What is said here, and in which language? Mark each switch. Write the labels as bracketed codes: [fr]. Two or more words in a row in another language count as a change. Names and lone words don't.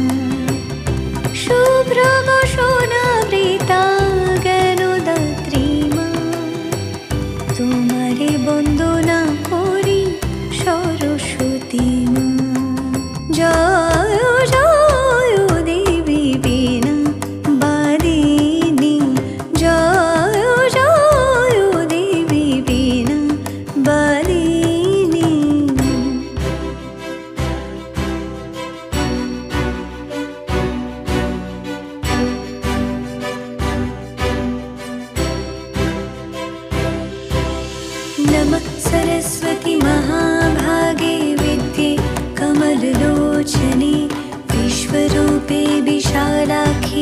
[sa] शुभ्रवसनावृता ज्ञानदात्री [hi] मा तुम्हारी वंदना करी सरस्वती मा जय जय देवी बीना बालिनी जय जय देवी बीना बालिनी [sa] नमः सरस्वती महाभागे विद्ये कमललोचने विश्वरूपे विशालाक्षी